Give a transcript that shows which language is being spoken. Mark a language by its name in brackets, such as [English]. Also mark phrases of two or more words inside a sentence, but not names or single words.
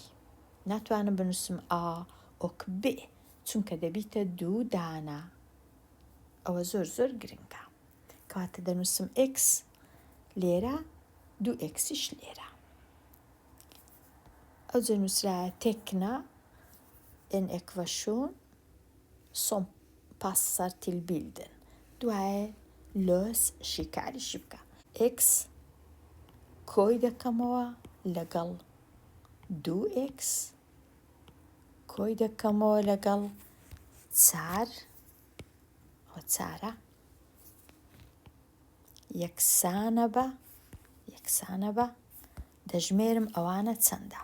[Central Kurdish] ناتوانم بنووسم ئا ئۆک بێ چونکە دەبیتە دوو دانە. ئەوە زۆر زۆر گرنگە. کەواتە دەنووسم ئێکس لێرە، دوو ئێکسیش لێرە. ئەو جە نووسرایە [Swedish] teckna en ekvation som passar till bilden. [Central Kurdish] دوایە لۆس شیکاریشی بکە. x کۆی دەکەمەوە لەگەڵ 2x کۆی دەکەمەوە لەگەڵ 4 ئەوە 4 یەکسانە بە دەژمێرم ئەوانە چەندە.